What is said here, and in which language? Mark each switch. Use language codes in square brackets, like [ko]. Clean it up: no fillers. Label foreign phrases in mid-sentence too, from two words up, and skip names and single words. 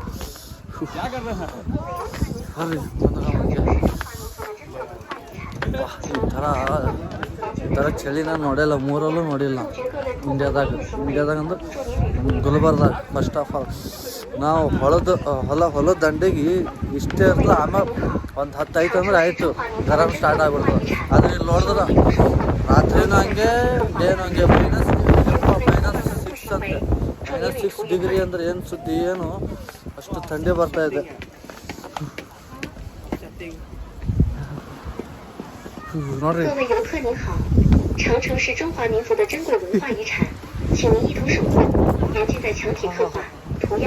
[kn] ಬರ್ರಿ ಈ ಥರ ಚಳಿ ನಾನು ನೋಡಿಲ್ಲ ಮೂರಲ್ಲೂ ನೋಡಿಲ್ಲ ಇಂಡಿಯಾದಾಗ ಅಂದ್ರೆ ಗುಲ್ಬರ್ದಾಗ [en] first of all [kn] ನಾವು ಹೊಲದ ದಂಡೆಗೆ ಇಷ್ಟೇ ಇರ್ತದೆ ಆಮೇಲೆ ಒಂದು 10 ಐತೆ ಅಂದ್ರೆ ಆಯಿತು ಗರಂ ಸ್ಟಾರ್ಟ್ ಆಗ್ಬಿಡ್ತದೆ ಆದರೆ ಇಲ್ಲಿ ನೋಡಿದ್ರೆ ರಾತ್ರಿನೂ ಹಂಗೆ ಡೇನೂ ಹಂಗೆ -6 ಅಂತೆ -6 ಡಿಗ್ರಿ ಅಂದ್ರೆ ಏನು ಸುದ್ದಿ ಏನು ಅಷ್ಟು ಥಂಡಿ ಬರ್ತಾ ಇದೆ ನೋಡ್ರಿ [zh] 长城是中华民族的珍贵文化遗产，请您一同守护，严禁在墙体刻画、涂鸦。